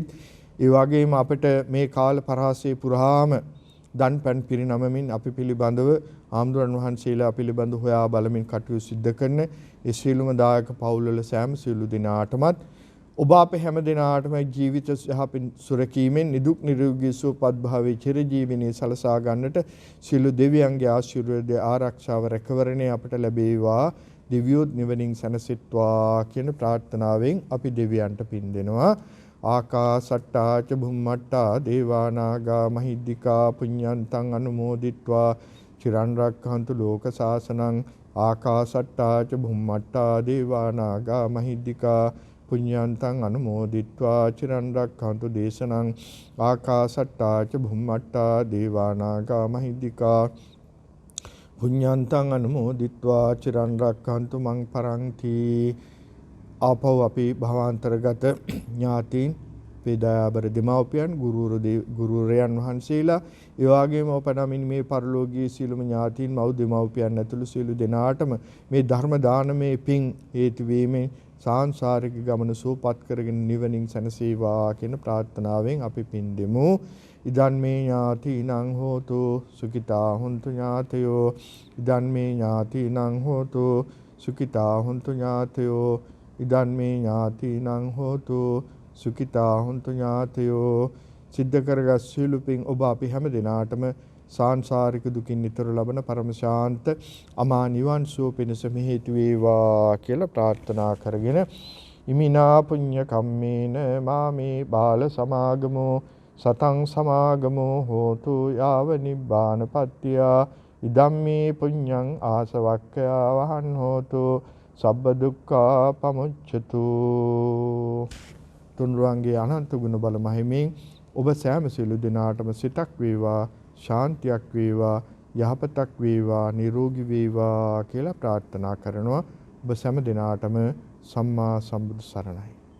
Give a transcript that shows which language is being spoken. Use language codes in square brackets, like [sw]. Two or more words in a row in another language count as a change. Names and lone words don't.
[si] ඒ වගේම අපිට මේ කාල පරාසයේ පුරාම දන් පන් පිරිනමමින් අපි පිළිබඳව ආම්දුරන් වහන්සේලා පිළිබඳව හොයා බලමින් කටයුතු සිද්ධ කරන ඒ සියලුම දායක පවුල්වල සෑම සියලු දෙනාටමත් ඔබ අප හැම දිනාටම ජීවිත යහපින් සුරකීමෙන් නිදුක් නිරෝගී සුවපත් භාවයේ චිරජීවනයේ සලසා ගන්නට සියලු දෙවියන්ගේ ආශිර්වාද ආරක්ෂාව රැකවරණය අපට ලැබේවා. දිව්‍යෝත් නිවනින් සැනසෙත්වා කියන ප්‍රාර්ථනාවෙන් අපි දෙවියන්ට පින් දෙනවා. [pi] ආකාසට්ටා ච බුම්මට්ටා දේවානාගා මහිද්దికා පුඤ්ඤන්තං අනුමෝදිත්වා චිරන් රක්ඛන්තු ලෝක සාසනං. ආකාසට්ටා ච බුම්මට්ටා දේවානාගා මහිද්దికා පුඤ්ඤන්තං අනුමෝදිත්වා චිරන් රක්ඛන්තු දේශනං. ආකාසට්ටා ච බුම්මට්ටා දේවානාගා මහිද්దికා පුඤ්ඤන්තං අනුමෝදිත්වා චිරන් රක්ඛන්තු මං පරන්ති. [si] ආපහු අපි භවාන්තරගත ඥාතීන් වේදාබර දෙමව්පියන් ගුරුවරයන් වහන්සේලා ඒ වගේම ඔපනමින් මේ පරලෝකීය සියලුම ඥාතීන් මව් දෙමව්පියන් ඇතුළු සියලු දෙනාටම මේ ධර්ම දානමේ පිං හේතු වීමෙන් සාංශාරික ගමන සුවපත් කරගෙන නිවනින් සැනසේවා කියන ප්‍රාර්ථනාවෙන් අපි පින් දෙමු. [pi] ඉදන් මේ ඥාතීනං හෝතු සුඛිතා හොන්තු ඥාතයෝ. ඉදන් මේ ඥාතීනං හෝතු සුඛිතා හොන්තු ඥාතයෝ. ඉදන් මේ ඥාතීනං හෝතු සුඛිතා හොන්තු ඥාතයෝ. [si] සිද්ධ කරගත් සියලු පින් ඔබ අපි හැම දිනාටම සාංශාරික දුකින් නිතර ලබන පරම ශාන්ත අමා නිවන් සුව පිණිස හේතු වේවා කියලා ප්‍රාර්ථනා කරගෙන [pi] ඉමිනා පුඤ්ඤ කම්මේන මාමේ බාල සමාගමෝ සතං සමාගමෝ හෝතු යාව නිබ්බානපත්තිය. ඉදම්මේ පුඤ්ඤං ආසවක්ඛයා වහන් හෝතු සබ්බ දුක්ඛා පමුච්ඡතු. [si] තුන්රුවන්ගේ අනන්ත ගුණ බල මහිමින් ඔබ සෑම සියලු දෙනාටම සිතක් වේවා, ශාන්තියක් වේවා, යහපතක් වේවා, නිරෝගී වේවා කියලා ප්‍රාර්ථනා කරනවා. ඔබ සෑම දිනාටම සම්මා සම්බුදු සරණයි.